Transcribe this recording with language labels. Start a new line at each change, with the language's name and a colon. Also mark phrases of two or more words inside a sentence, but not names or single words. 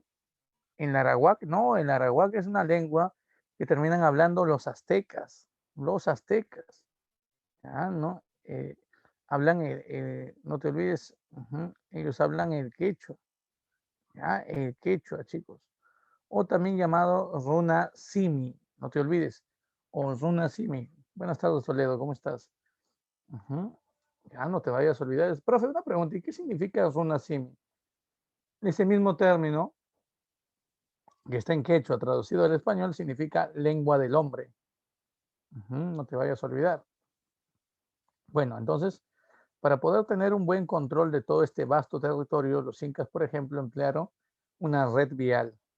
Spanish: En la arawak, no, el arawak es una lengua que terminan hablando los aztecas. Los aztecas. ¿Ya? ¿No? Hablan, no te olvides, ellos hablan el quechua. ¿Ya? El quechua, chicos. O también llamado
Quechua: runa simi,
Spanish: no te olvides. O
Quechua: runa simi.
Spanish: Buenas tardes, Toledo, ¿cómo estás? Ya no te vayas a olvidar. Profe, una pregunta, ¿y qué significa
Quechua: runa simi?
Spanish: Ese mismo término que está en quechua, traducido al español, significa lengua del hombre. No te vayas a olvidar. Bueno, entonces, para poder tener un buen control de todo este vasto territorio, los incas, por ejemplo, emplearon una red vial.